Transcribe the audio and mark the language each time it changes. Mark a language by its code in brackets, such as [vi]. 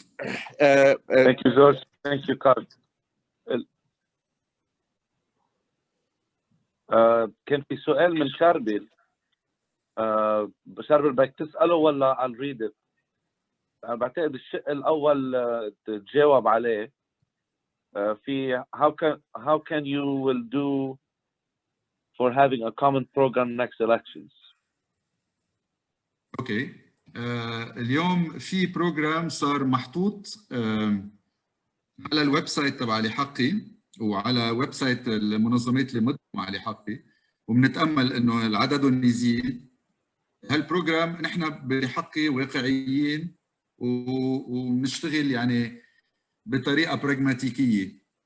[en] Thank you George. Thank you Carl. [ar] كان في سؤال من شربل. شربل بدك تسأله ولا [en] I'll read it؟ [ar] أنا بعتقد الشق الأول تجاوب عليه. في [en] how can you will do for having a common program next elections. [ar] اوكي. اليوم في بروجرام صار محطوط على الويب سايت تبع لحقي وعلى ويب سايت المنظمات اللي مدعمة مع لحقي، وبنتامل انه العدد يزيد. هالبروجرام نحن بحقي واقعيين وبنشتغل يعني بطريقه براغماتيكيه.